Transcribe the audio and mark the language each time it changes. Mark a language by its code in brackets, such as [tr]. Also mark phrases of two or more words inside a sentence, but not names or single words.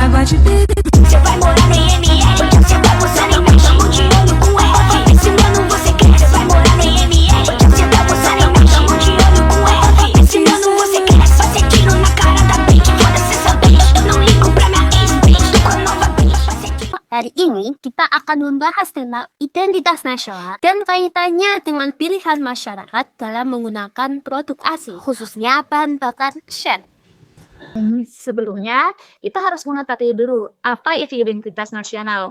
[pt] Você vai morar no IML, você tá postando em marcha. Tamo de olho com F, esse ano você cresce. Vai morar no IML, você tá postando em marcha. Tamo de olho com F, esse ano você cresce. Só ser tiro na cara da bitch, foda-se essa bitch. Eu não ligo pra minha ex-bitch, tô com a nova bitch. Vai ser tiro. [id] Hari ini kita akan membahas tentang identitas nasional dan kaitannya dengan pilihan masyarakat dalam menggunakan produk asing, khususnya bahan bakar Shell. Sebelumnya, kita harus mengetahui dulu apa itu identitas nasional.